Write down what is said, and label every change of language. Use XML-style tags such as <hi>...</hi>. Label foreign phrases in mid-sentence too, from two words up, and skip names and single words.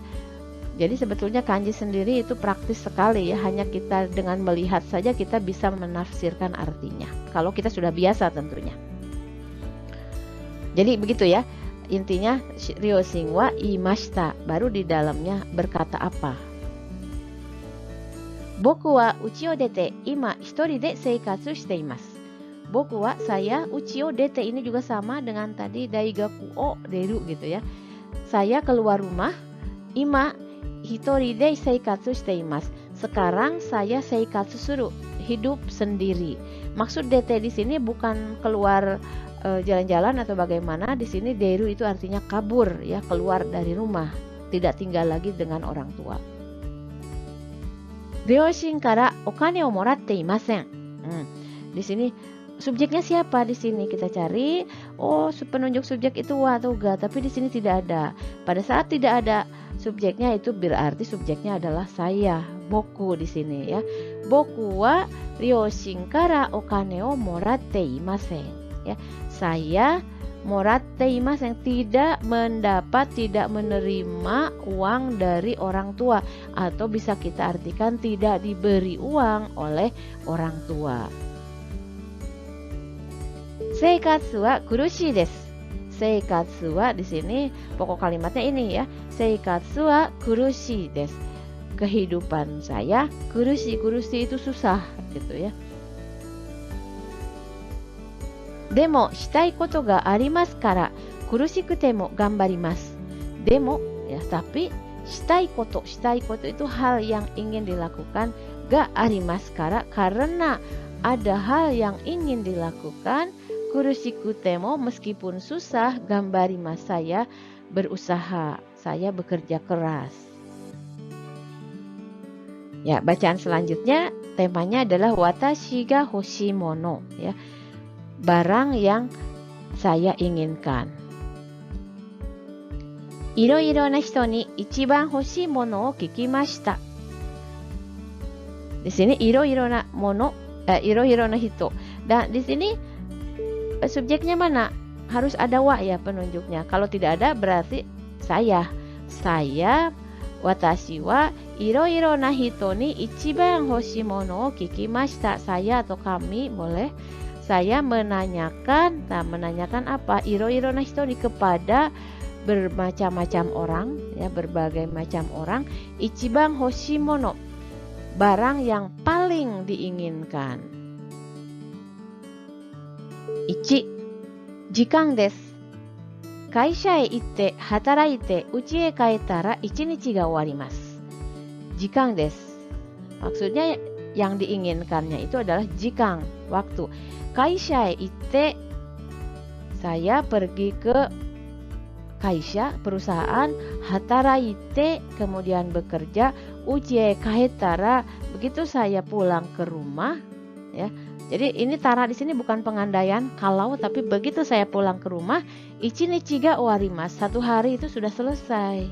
<id>Jadi sebetulnya kanji sendiri itu praktis sekali ya, hanya kita dengan melihat saja kita bisa menafsirkan artinya. Kalau kita sudah biasa tentunya. Jadi begitu ya. Intinya</id> <ja>両親はいました,</ja> <id>baru di dalamnya berkata apa?</id> <ja>僕は家を出て今一人で生活しています. 僕は,</ja> <id>saya,</id> <ja>家を出て</ja> <id>ini juga sama dengan tadi</id> <ja>大学を出る</ja> <id>gitu ya. Saya keluar rumah,</id> <ja>今一人で生活しています.</ja> <id>Sekarang saya</id> <ja>生活する,</ja> <id>hidup sendiri. Maksud dete di sini bukan keluar jalan-jalan atau bagaimana. Di sini deru itu artinya kabur ya, keluar dari rumah, tidak tinggal lagi dengan orang tua.</id> <ja>両親からお金をもらっていません.</ja> <id>Di sini subjeknya siapa di sini? Kita cari. Oh, penunjuk subjek itu wa atau ga, tapi di sini tidak ada. Pada saat tidak ada subjeknya itu berarti subjeknya adalah saya, boku di sini ya.</id> <ja>僕は両親からお金をもらっていません.</ja> <id>Ya, saya</id> <ja>もらっていません,</ja> <id>tidak mendapat, tidak menerima uang dari orang tua, atau bisa kita artikan tidak diberi uang oleh orang tua.</id> <ja>生活は苦しいです. 生活は</ja> <id>di sini pokok kalimatnya ini ya.</id> <ja>生活は苦しいです.</ja> <id>Kehidupan saya</id> <ja>kurushii.</ja> <id>Kurushii itu susah gitu ya.</id> <ja>でもしたいことがありますから苦しくても頑張ります.</ja> <id>Demo ya, tapi</id> <ja>したいこと</ja> <id>itu hal yang ingin dilakukan,</id> <ja>がありますから</ja> <id>karena ada hal yang ingin dilakukan,</id> <ja>苦しくても</ja> <id>meskipun susah, ganbarimasu saya berusaha, saya bekerja keras. Ya, bacaan selanjutnya temanya adalah</id> <ja>私が欲しいもの</ja> <id>ya. Barang yang saya inginkan.</id> <ja>色々な人に一番欲しいものを聞きました.</ja> <id>Di sini</id> <ja>色々なもの、色々な人.</ja> <id>Dan di sini subjeknya mana? Harus ada wa ya penunjuknya. Kalau tidak ada berarti saya.</id> <ja>Saya 私は色々な人に一番欲しいものを聞きました.</ja> <id>Saya atau kami boleh. Saya menanyakan, menanyakan apa?</id> <ja>色々な人に</ja> <id>kepada bermacam-macam orang, ya, berbagai macam orang.</id> <ja>一番欲しいもの,</ja> <id>barang yang paling diinginkan. 1.</id> <ja>時間です。会社へ行って働いて家へ帰ったら1日が終わります。時間です。</ja> <id>Maksudnya yang diinginkannya itu adalah jikang, waktu.</id> <ja>会社行って,</ja> <id>saya pergi ke kaisha, perusahaan. Hataraite, kemudian bekerja.</id> <ja>うち帰ったら,</ja> <id>begitu saya pulang ke rumah ya. Jadi ini tara di sini bukan pengandaian kalau, tapi begitu saya pulang ke rumah,</id> <ja>一日が終わります,</ja> <id>satu hari itu sudah selesai.</id>